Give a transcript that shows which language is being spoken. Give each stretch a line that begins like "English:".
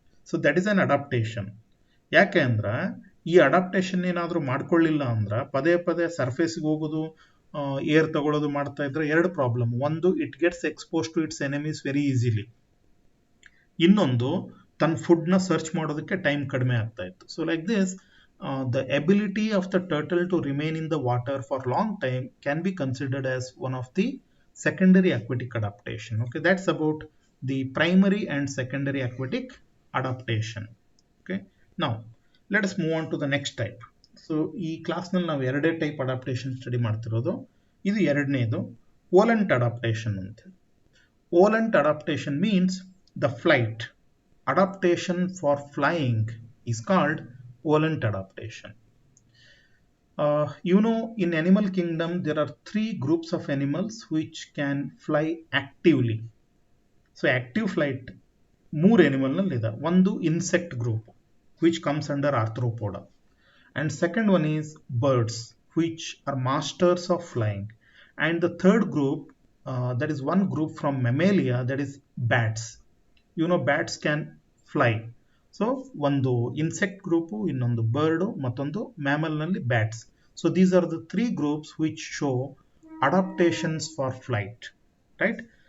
English: So that is an adaptation.
Kannada: ಯಾಕೆ ಅಂದ್ರೆ ಈ ಅಡಾಪ್ಟೇಷನ್ ಏನಾದರೂ ಮಾಡ್ಕೊಳ್ಳಿಲ್ಲ ಅಂದ್ರೆ ಪದೇ ಪದೇ ಸರ್ಫೇಸ್ಗೆ ಹೋಗೋದು, ಏರ್ ತಗೊಳ್ಳೋದು ಮಾಡ್ತಾ ಇದ್ರೆ 2 ಪ್ರಾಬ್ಲಮ್. ಒಂದು,
English: It gets expose to its enemies very easily.
Kannada: ಇನ್ನೊಂದು, ತನ್ನ ಫುಡ್ನ ಸರ್ಚ್ ಮಾಡೋದಕ್ಕೆ ಟೈಮ್ ಕಡಿಮೆ ಆಗ್ತಾ ಇತ್ತು.
English: So like this, the ability of the turtle to remain in the water for long time can be considered as one of the secondary aquatic adaptation. Okay, that's about the primary and secondary aquatic adaptation. Okay, now let us move on to the next type.
Kannada: So ಈ ಕ್ಲಾಸ್ನಲ್ಲಿ ನಾವು 2 type adaptation study ಮಾಡ್ತಿರೋದು. ಇದು ಎರಡನೇದು ಓಲೆಂಟ್ adaptation ಅಂತ.
English: Volant adaptation means the flight. Adaptation for flying is called Volant adaptation. You know, in animal kingdom there are 3 groups of animals which can fly actively. So active flight 3 animal
Kannada: nalli ida.
English: One insect group which comes under arthropoda, and second one is birds which are masters of flying, and the third group, that is one group from mammalia, that is bats. You know, bats can fly.
Kannada: So ಒಂದು insect group, ಇನ್ನೊಂದು bird, ಮತ್ತೊಂದು mammal ನಲ್ಲಿ bats.
English: So these are the 3 groups which show adaptations for flight, right?